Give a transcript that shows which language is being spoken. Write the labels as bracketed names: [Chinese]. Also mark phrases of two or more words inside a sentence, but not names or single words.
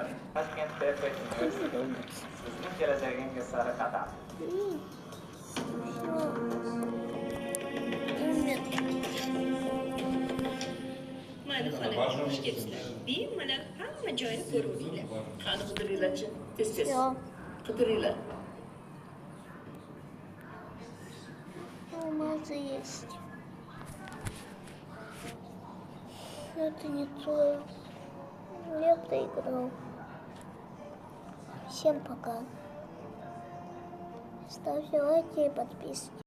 [Uzbek] Toshkent Perfect University. Sizning kelajagingiz sari qadam. Mana xola, xush kelibsizlar. Bemalol hamma joyni ko'raverdinglar. Qani qidiringlarchi? Tez-tez. Qidiringlar. [Russian] Алмазы есть. Это не то. Я проиграл. Всем пока. Ставьте лайки и подписки.